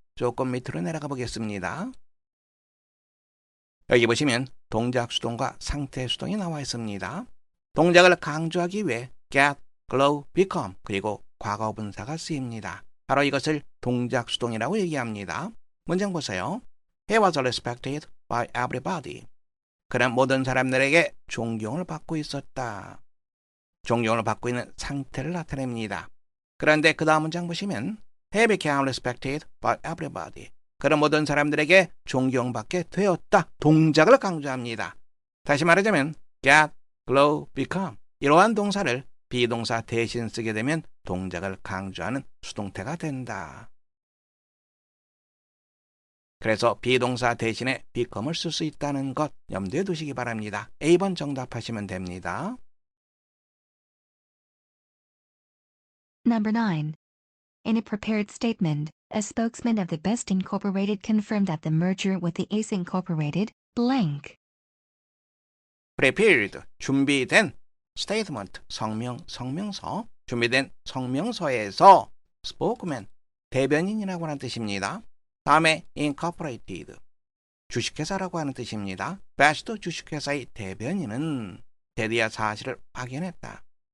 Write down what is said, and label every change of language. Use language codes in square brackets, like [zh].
[ko] 조금 밑으로 내려가 보겠습니다. 여기 보시면 동작 수동과 상태 수동이 나와 있습니다. 동작을 강조하기 위해 get, glow, become 그리고 과거 분사가 쓰입니다. 바로 이것을 동작 수동이라고 얘기합니다. 문장 보세요. [en] He was respected by everybody. [ko] 그는 모든 사람들에게 존경을 받고 있었다. 존경을 받고 있는 상태를 나타냅니다. 그런데 그 다음 문장 보시면 [en] He became respected by everybody. [ko] 그는 모든 사람들에게 존경받게 되었다. 동작을 강조합니다. 다시 말하자면 get, glow, become 이러한 동사를 비동사 대신 쓰게 되면 동작을 강조하는 수동태가 된다. 그래서 비동사 대신에 become을 쓸 수 있다는 것 염두에 두시기 바랍니다. A번 정답하시면 됩니다. [en] Number 9. In a prepared statement, a spokesman of the Best Incorporated confirmed that the merger with the Ace Incorporated, blank. [ko] prepared, 준비된 statement, 성명서, 준비된 성명서에서 spokesman, 대변인이라고 하는 뜻입니다. 다음에 incorporated, 주식회사라고 하는 뜻입니다. best 주식회사의 대변인은 대리야 사실을 확인했다.